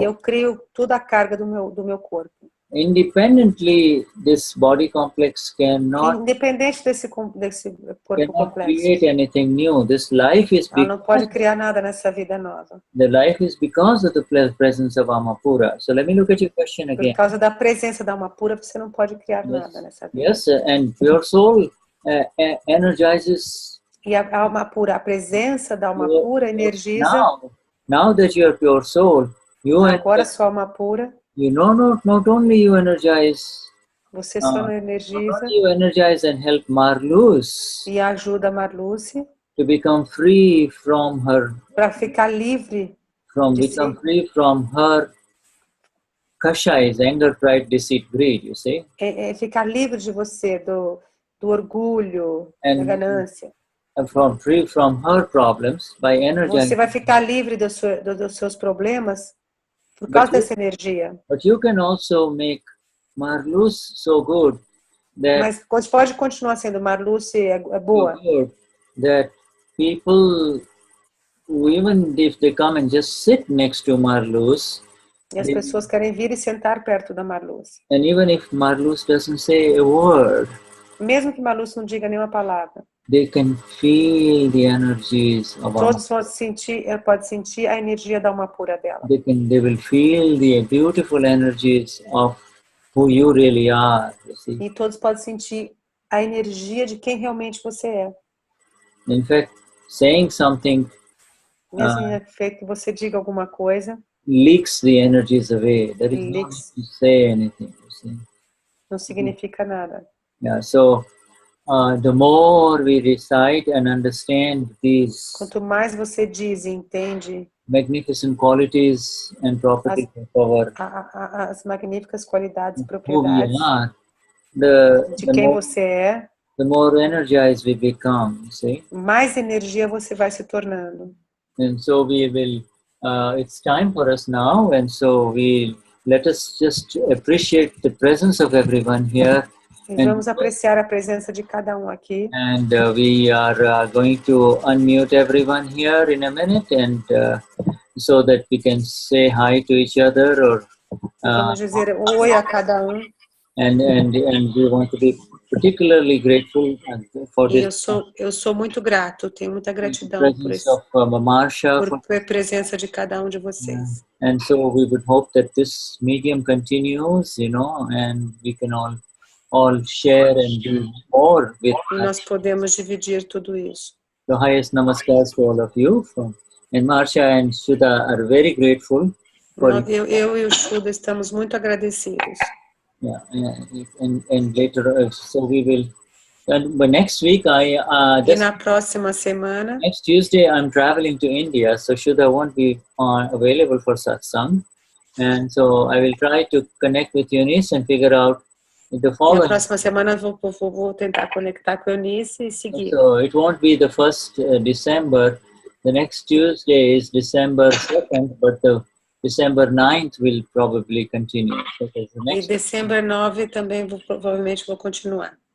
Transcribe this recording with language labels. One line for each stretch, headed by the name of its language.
Portuguese: Eu crio toda a carga do meu corpo.
English: Independently, this body complex cannot.
Portuguese: Independente desse corpo complexo.
English: Create anything new. This life is.
Portuguese: Ela não pode criar nada nessa vida nova.
English: The life is because of the presence of Alma Pura. So let me look at your question again.
Portuguese: Por causa da presença da alma pura, você não pode criar nada nessa vida.
English: Yes, and pure soul energizes.
Portuguese: E a alma pura, a presença da alma pura energiza.
English: Now that you are pure soul,
Portuguese: agora sua alma pura.
English: You know, not only you energize.
Portuguese: Você só energiza.
English: Not only you energize and help Marluce.
Portuguese: E ajuda Marluce.
English: To become free from her.
Portuguese: Para ficar livre.
English: Become free from her. Kashais, anger, pride, deceit, greed. You see.
Portuguese: Ficar livre de você do orgulho, da ganância.
English: Free from her problems by energizing.
Portuguese: Você vai ficar livre dos seus problemas. Por causa dessa energia.
English: But you can also make Marluce so good that.
Portuguese: Mas pode continuar sendo Marluce boa.
English: So good that people, even if they come and just sit next to Marluce.
Portuguese: E as pessoas querem vir e sentar perto da Marluce.
English: And even if Marluce doesn't say a word.
Portuguese: Mesmo que Marluce não diga nenhuma palavra.
English: They can feel the energies of
Portuguese: todos podem sentir a energia da alma pura dela.
English: They will feel the beautiful energies of who you really are. You see?
Portuguese: E todos podem sentir a energia de quem realmente você é.
English: In fact, saying something.
Portuguese: Mesmo em efeito que você diga alguma coisa.
English: Leaks the energies away. There is no need to say anything. You see?
Portuguese: Não significa nada.
English: Yeah. So. The more we recite and understand these.
Portuguese: Quanto mais você diz e entende.
English: Magnificent qualities and properties of our.
Portuguese: As magníficas qualidades e propriedades.
English: Who we are,
Portuguese: de quem você é.
English: the more energized we become, you see.
Portuguese: mais energia você vai se tornando.
English: And so we will, it's time for us now, and so let us just appreciate the presence of everyone here.
Portuguese: E vamos apreciar a presença de cada um aqui.
English: And we are going to unmute everyone here in a minute, and so that we can say hi to each other, or
Portuguese: vamos dizer oi a cada um.
English: And we want to be particularly grateful for this.
Portuguese: Eu sou muito grato, tenho muita gratidão por isso.
English: Marcia,
Portuguese: por a presença de cada um de vocês.
English: And so we would hope that this medium continues, you know, and we can all share and do more with us.
Portuguese: Nós podemos dividir tudo isso.
English: The highest namaskars to all of you. And Marcia and Shuddha are very grateful.
Portuguese: Eu e o Shuddha estamos muito agradecidos.
English: Yeah, and later, so we will. But next week,
Portuguese: e na próxima semana.
English: Next Tuesday, I'm traveling to India, so Shuddha won't be available for satsang, and so I will try to connect with Eunice and figure out the following.
Portuguese: Na próxima semana vou tentar conectar com Eunice e seguir.
English: So it won't be the 1st December. The next Tuesday is December 2nd, but the December 9th will probably continue.
Portuguese: E December 9 também provavelmente vou continuar.